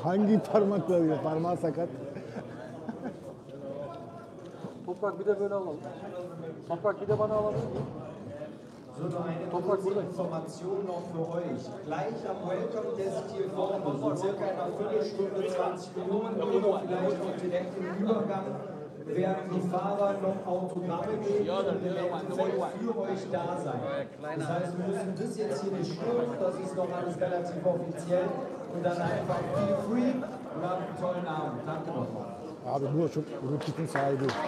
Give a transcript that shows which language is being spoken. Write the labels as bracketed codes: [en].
[tr] Hangi parmakla yapıyor? Parmağı sakat. Toprak bir de böyle alalım. Toprak bir de bana alabilir miyim? [de] So, nur eine kurze Information noch für euch. Gleich am Welcome Desk hier vorne, so circa in einer Viertelstunde, 20 Minuten oder vielleicht auch direkt im Übergang, werden die Fahrer noch Autogramme geben und eventuell für euch da sein. Das heißt, wir müssen das jetzt hier nicht stören, das ist noch alles relativ offiziell und dann einfach [en] feel free [de] und habt einen tollen Abend. Danke nochmal. [tr] Abi bu çok Rokit'in sahibi.